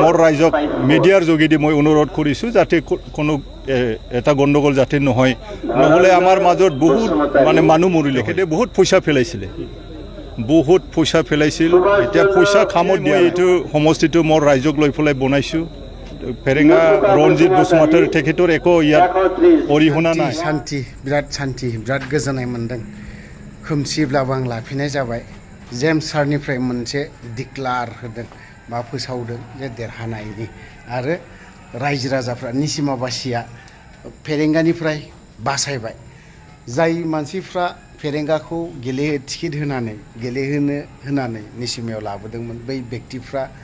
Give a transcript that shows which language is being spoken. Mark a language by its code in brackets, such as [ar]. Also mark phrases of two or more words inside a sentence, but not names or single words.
[as] মোৰ ৰাইজক মিডিয়াৰ যোগেদি মই অনুৰোধ কৰিছোঁ যাতে কোনো এটা গণ্ডগোল যাতে নহয় নহ'লে আমাৰ মাজত বহুত মানে মানুহ মৰিলে তেখেতে বহুত পইচা পেলাইছিলে এতিয়া পইচা কামত দিয়া এইটো সমষ্টিটো মোৰ ৰাইজক লৈ পেলাই বনাইছোঁ ফেৰেংগা ৰণজিত বসুমতাৰী তেখেতৰ একো যাত অৰিহণা নাই [brx] शान्ति बिराद गोजोननाय मोनदों खोमसिब्लाबो आं लाफिनाय जाबाय जेम्स सारनिफ्राय मोनसे डिक्लार होदों बा फोसावदों जे देरहानायनि आरो रायजो राजाफ्रा निसिमाबासिया फेरेंगानिफ्राय बासायबाय जाय मानसिफ्रा फेरेंगाखौ टिकेट होनानै निसिमायाव लाबोदोंमोन बै व्यक्तिफ्रा